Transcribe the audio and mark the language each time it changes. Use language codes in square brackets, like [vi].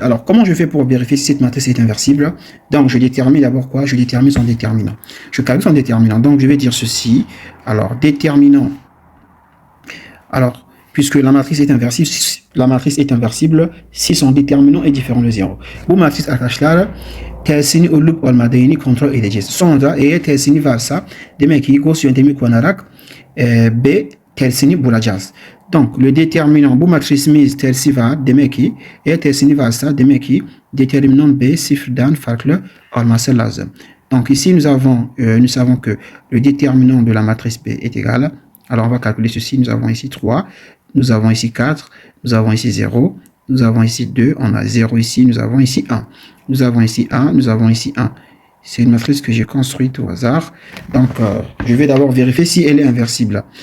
[fr] Alors, comment je fais pour vérifier si cette matrice est inversible? Donc, je détermine d'abord quoi? Je détermine son déterminant. Je calcule son déterminant. Donc, je vais dire ceci. Alors, déterminant. Alors, puisque la matrice est inversible si son déterminant est différent de 0. [tr] Bu matrice arkadaşlar tersini olup olmadığını kontrol edeceğiz. Sonra eğer tersini varsa demek ki Gauss yöntemi kullanarak B tersini bulacağız. [fr] Donc le déterminant [tr] bu matrisimiz tersi var demek ki eğer tersini varsa demek ki déterminant B sıfırdan farklı olması lazım. [fr] Donc ici nous savons que le déterminant de la matrice B est égal. Alors on va calculer ceci. Nous avons ici 3, nous avons ici 4, nous avons ici 0 nous avons ici 2, on a 0 ici, nous avons ici 1. Nous avons ici 1, nous avons ici 1. C'est une matrice que j'ai construite au hasard. Donc, je vais d'abord vérifier si elle est inversible.